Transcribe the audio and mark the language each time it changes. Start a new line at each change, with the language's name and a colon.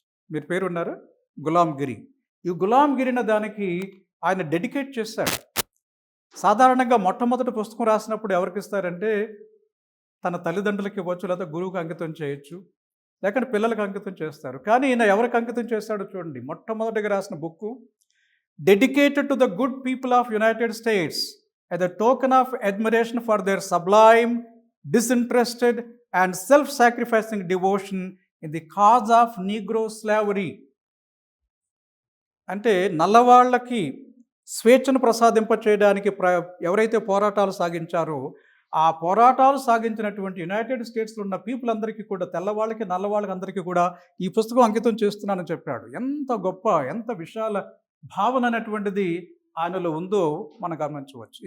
Telugu: మీరు పేరు ఉన్నారు గులాం గిరి. ఈ గులాం గిరిన దానికి ఆయన డెడికేట్ చేశాడు. సాధారణంగా మొట్టమొదటి పుస్తకం రాసినప్పుడు ఎవరికి ఇస్తారంటే తన తల్లిదండ్రులకి ఇవ్వచ్చు, లేదా గురువుకి అంకితం చేయొచ్చు, లేకుంటే పిల్లలకు అంకితం చేస్తారు. కానీ ఈయన ఎవరికి అంకితం చేస్తాడో చూడండి. మొట్టమొదటిగా రాసిన book
English: Dedicated to the good people of United States as a token of admiration for their sublime, disinterested and self-sacrificing devotion in the cause of Negro slavery.
Telugu: అంటే నల్లవాళ్ళకి స్వేచ్ఛను ప్రసాదింప చేయడానికి ఎవరైతే పోరాటాలు సాగించారో ఆ పోరాటాలు సాగించినటువంటి యునైటెడ్ స్టేట్స్లో ఉన్న పీపుల్ అందరికీ కూడా, తెల్లవాళ్ళకి నల్లవాళ్ళకి అందరికీ కూడా ఈ పుస్తకం అంకితం చేస్తున్నానని చెప్పాడు. ఎంత గొప్ప, ఎంత విశాల భావన అనేటువంటిది ఆయనలో ఉందో మనం గమనించవచ్చు.